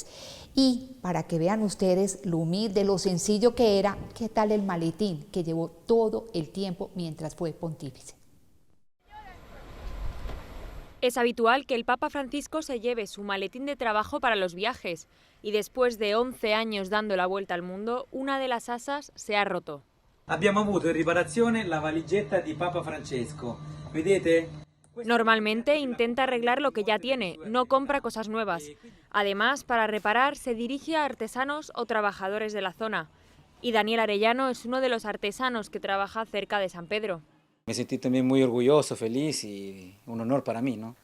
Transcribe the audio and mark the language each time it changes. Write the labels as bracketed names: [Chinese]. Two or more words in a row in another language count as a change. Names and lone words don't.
[Spanish] Y para que vean ustedes lo humilde, lo sencillo que era, ¿qué tal el maletín que llevó todo el tiempo mientras fue pontífice? Es habitual que el Papa Francisco se lleve su maletín de trabajo para los viajes, y después de 11 años dando la vuelta al mundo, una de las asas se ha roto. [Italian] Abbiamo avuto in riparazione la valigetta di Papa Francesco. ¿Vedete? [Spanish] Normalmente intenta arreglar lo que ya tiene, no compra cosas nuevas. Además, para reparar se dirige a artesanos o trabajadores de la zona. Y Daniel Arellano es uno de los artesanos que trabaja cerca de San Pedro. Me sentí también muy orgulloso, feliz y un honor para mí, ¿no?